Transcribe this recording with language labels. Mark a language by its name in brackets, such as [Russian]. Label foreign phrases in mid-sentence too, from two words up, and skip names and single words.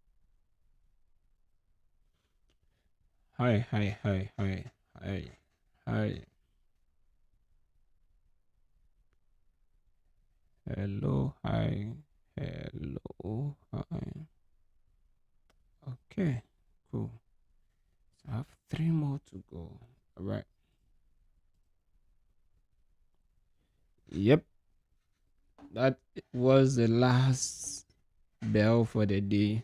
[English] Hi, hi, hi, hi, hi, hi, hi. Hello, hi. Hello, hi. Okay, cool. So I have three more to go. All right. Yep, that was the last bell for the day.